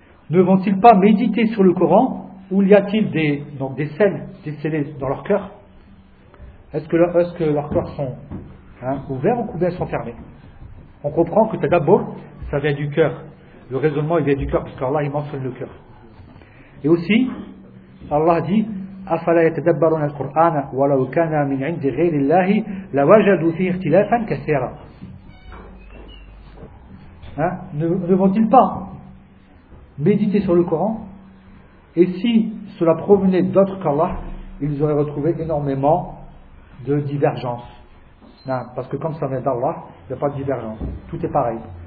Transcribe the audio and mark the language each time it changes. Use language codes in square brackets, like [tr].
[fr] Ne vont-ils pas méditer sur le Coran ou y a-t-il des selles décelées dans leur cœur? Est-ce que leurs cœurs sont ouverts ou bien sont fermés? On comprend que d'abord, ça vient du cœur. Le raisonnement, il vient du cœur parce qu'Allah, il mentionne le cœur. Et aussi, Allah dit. [ar] أفلا يتدبرون القرآن ولو كان من عند غير الله لوجدوا فيه اختلافا كثيرا. [fr] Ne vont-ils pas méditer sur le Coran? Et si cela provenait d'autres qu'Allah, ils auraient retrouvé énormément de divergences. Parce que comme ça vient d'Allah, il n'y a pas de divergence. Tout est pareil.